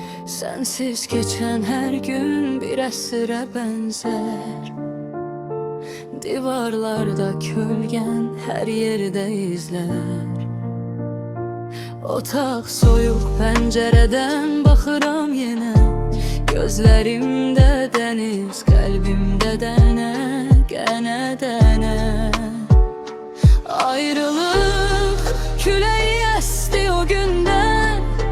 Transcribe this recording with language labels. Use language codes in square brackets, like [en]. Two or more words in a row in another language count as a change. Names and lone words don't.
[tr] Sensiz geçen her gün bir esire benzer. Divarlarda kölgen her yerde izler. [az] Otaq soyuq pəncərədən baxıram yenə. Gözlərimdə dəniz, qəlbimdə dənə, qənə-dənə. Ayrılıq küləyi əsdi o gündən.